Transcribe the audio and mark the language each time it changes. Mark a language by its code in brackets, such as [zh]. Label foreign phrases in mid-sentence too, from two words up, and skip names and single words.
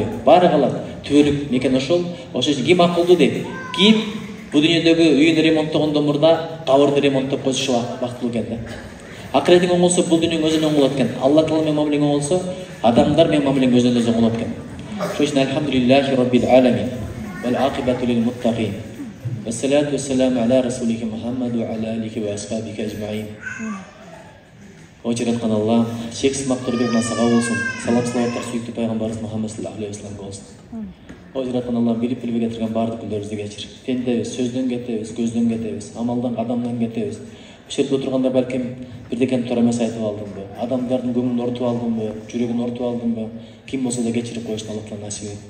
[ky] Баары калат. Түбөлүк мекен ошол. Ошол үчүн ким акылдуу дейт. Ким бул дүйнөдөгү үйүн ремонттогондон мурда кабырды ремонттоп койсо бактылуу экен да. Акыретиң оң болсо бул дүйнөң өзүнөн оң болот экен. Алла Таала менен мамилең оң болсо, адамдар менен мамилең өзүнөн өзү оң болот экен. Ошол үчүн [ar] الحمد لله رب العالمين. والعاقبة للمتقين. والصلاة والسلام على رسوله محمد وعلى آله وأصحابه أجمعين. [ky] О жараткан Алла, чексиз мактоо берген насага болсун. Салам салаваттар сүйүктүү пайгамбарыбыз Мухаммад [ar] صلى الله عليه و [ky] салламга болсун. О жараткан Алла, билип билбей кетирген баардык күндөөрүбүздү кечир. Пендебиз, сөздөн кетебиз, көздөн кетебиз, амалдан, кадамдан кетебиз. Бул жерде отурганда балким бирдекен туура эмес айтып алдымбы, адамдардын көңүлүн ортуп алдымбы, жүрөгүн ортуп алдымбы, ким болсо да кечирип коюшту Алла Таала насип этти.